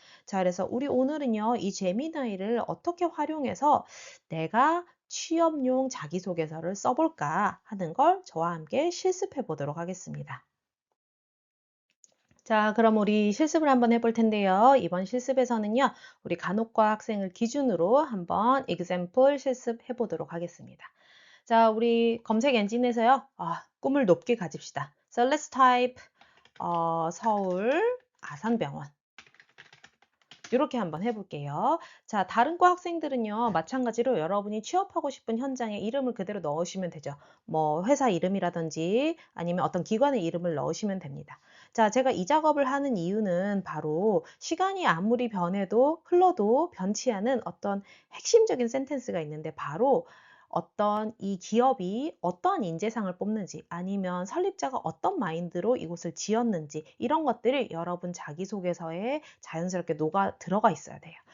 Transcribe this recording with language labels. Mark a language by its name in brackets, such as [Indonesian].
[Korean] 자, 그래서 우리 오늘은요, 이 제미나이를 어떻게 활용해서 내가 취업용 자기소개서를 써볼까 하는 걸 저와 함께 실습해 보도록 하겠습니다. 자, 그럼 우리 실습을 한번 해볼 텐데요. 이번 실습에서는요, 우리 간호과 학생을 기준으로 한번 example 실습해 보도록 하겠습니다. 자, 우리 검색 엔진에서요, 꿈을 높게 가집시다. [English] So let's type 서울 아산병원. [Korean] 이렇게 한번 해볼게요. 자, 다른 과 학생들은요, 마찬가지로 여러분이 취업하고 싶은 현장에 이름을 그대로 넣으시면 되죠. 뭐, 회사 이름이라든지 아니면 어떤 기관의 이름을 넣으시면 됩니다. 자, 제가 이 작업을 하는 이유는 바로 시간이 아무리 변해도 흘러도 변치 않은 어떤 핵심적인 센텐스가 있는데 바로 어떤 이 기업이 어떠한 인재상을 뽑는지 아니면 설립자가 어떤 마인드로 이곳을 지었는지 이런 것들이 여러분 자기소개서에 자연스럽게 녹아 들어가 있어야 돼요.